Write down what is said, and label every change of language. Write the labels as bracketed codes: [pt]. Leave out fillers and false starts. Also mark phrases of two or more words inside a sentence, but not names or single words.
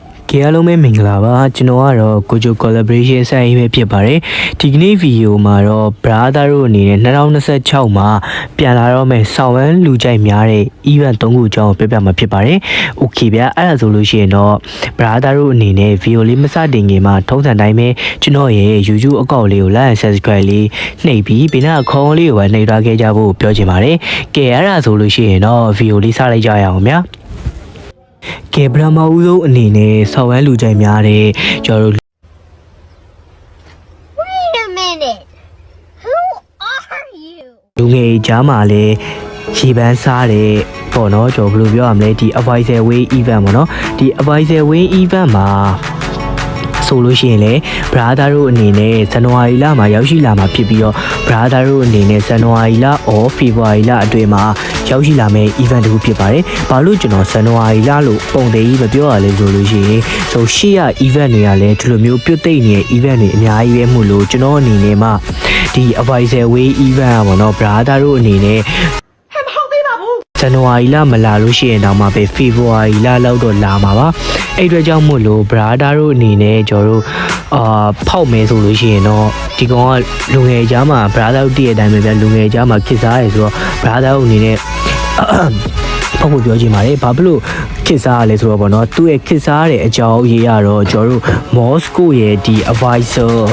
[my] ကေအားလုံးပဲမင်္ဂလာပါကျွန်တော်ကတော့ကိုဂျို collaboration ဆိုင်ပဲဖြစ်ပါတယ်ဒီကနေ့ဗီဒီယိုမှာတော့ brother တို့အနေနဲ့2026မှာပြန်လာ တော့မယ်ဆောင်းဝမ်းလူကြိုက်များတဲ့ event 3ခုအကြောင်းပြောပြမှာဖြစ်ပါတယ် okay ဗျာအဲ့ဒါဆိုလို့ရှိရင်တော့ brother တို့အနေနဲ့ဗီဒီယိုလေးမစတင်ခင်မှာထုံးစံတိုင်းပဲကျွန်တော်ရဲ့ YouTube အကောင့်လေးကို [en] like and subscribe [my] လေးနှိပ်ပြီးဘေးနားအခေါင်းလေးကိုပဲနှိပ်ထားခဲ့ကြဖို့ပြောချင်ပါတယ်ကဲအဲ့ဒါဆိုလို့ရှိရင်တော့ဗီဒီယိုလေးစလိုက်ကြရအောင်ဗျာကဲပထမဦးဆုံးအနေနဲ့ဆောင်းဝမ်းလူကြိုက်များတဲ့ကျွန်တော်တို့ [en] Wait a minute. Who are you? [my] လူငယ်ကြားမှာလည်းရှေ့ပန်းစားတဲ့ပေါ့နော်ကျွန်တော်ဘယ်လိုပြောရမလဲဒီ [en] advisor way event [my] ပေါ့နော်ဒီ [en] advisor way event [my] မှာဆိုလို့ရှိရင်လေ brother တို့အနေနဲ့ဇန်နဝါရီလမှာရောက်ရှိလာမှာဖြစ်ပြီးတော့ brother တို့အနေနဲ့ ဇန်နဝါရီလ [en] or February [my] လအတွင်းမှာရောက်ရှိလာမယ့် event တစ်ခုဖြစ်ပါတယ်။ဘာလို့ကျွန်တော်ဇန်နဝါရီလလို့ပုံသေးကြီးမပြောရလဲဆိုလို့ရှိရင်ဆိုရှေ့ရ event တွေက လည်းဒီလိုမျိုးပြုတ်သိမ့်နေတဲ့ event တွေအများကြီးပဲမှုလို့ကျွန်တော်အနေနဲ့မှဒီ [en] advisor way event [my] ပေါ့နော် brother တို့အနေနဲ့ ဇန်နဝါရီလမလာလို့ရှိရင်တော့မှပဲဖေဖော်ဝါရီလလောက်တော့လာမှာပါအဲ့အတွက်ကြောင့်မို့လို့ brother တို့အနေနဲ့ကျွန်တော်တို့ဖောက်မယ်ဆိုလို့ရှိရင်တော့ဒီကောင်ကလူငယ်ကြားမှာ brother တို့တည့်တဲ့အတိုင်းပဲဗျလူငယ်ကြားမှာခစ်စားရဲဆိုတော့ brother တို့အနေနဲ့ဖောက်ဖို့ပြောချင်ပါတယ်ဘာဖြစ်လို့ခစ်စားရလဲဆိုတော့ဗောနော်သူ့ရဲ့ခစ်စားရတဲ့အကြောင်းအရေးကတော့ကျွန်တော်တို့ Moscow ရဲ့ဒီ advisor